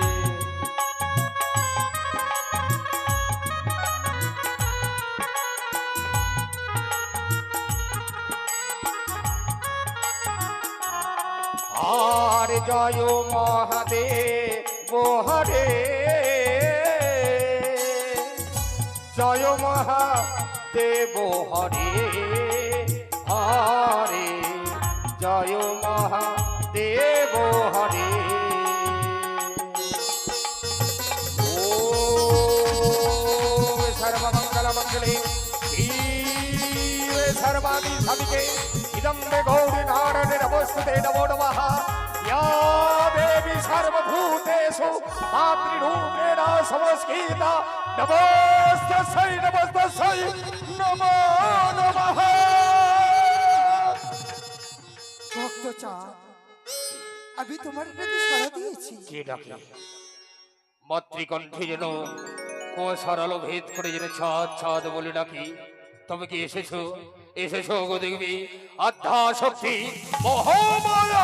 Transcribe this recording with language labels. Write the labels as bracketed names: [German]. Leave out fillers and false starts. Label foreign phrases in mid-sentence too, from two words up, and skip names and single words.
[Bangla] হরে জয় মহাদেব হরে জয় মহাদেব হরে হরে জয় মহাদেব হরে। [Sanskrit] ওম সর্বমঙ্গল মঙ্গলে শিবে সর্বাদি সাধিকে ইদম মে গৌরী নারায়ণে নমস্তুতে নমো নমঃ। या देवी सर्वभूतेषु मातृरूपेण संस्थिता नमस्तस्यै नमस्तस्यै नमो नमः। [Bangla] ভক্ত চাঁদ, আমি তোমার প্রতি সাড়া দিয়েছি। কে ডাকে? মাতৃকণ্ঠে যেন কুয়াশার ভেদ করে যেন ছাদ ছাদ বলে ডাকি। তবে কি এসেছো? এসেছো গো দেবী আধ্যা শক্তি মহামায়া।